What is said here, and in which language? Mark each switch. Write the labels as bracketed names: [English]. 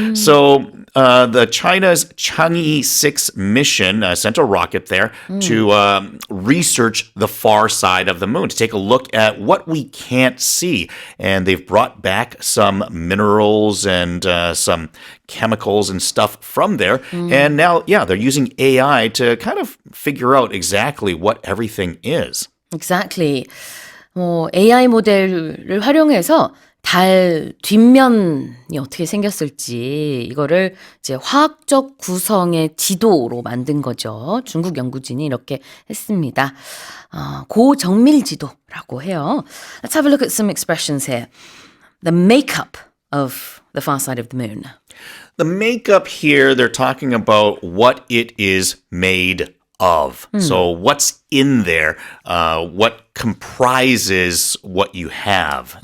[English] So the China's Chang'e 6 mission sent a rocket there to research the far side of the moon, to take a look at what we can't see. And they've brought back some minerals and some chemicals and stuff from there. And now, they're using AI to kind of figure out exactly what everything is. Exactly. [Korean] AI 모델을 활용해서 달 뒷면이 어떻게 생겼을지 이거를 이제 화학적 구성의 지도로 만든 거죠. 중국 연구진이 이렇게 했습니다. 고정밀 지도라고 해요. [English] Let's have a look at some expressions here. The makeup of the far side of the moon. The makeup here, they're talking about what it is made of. So what's in there, what comprises what you have.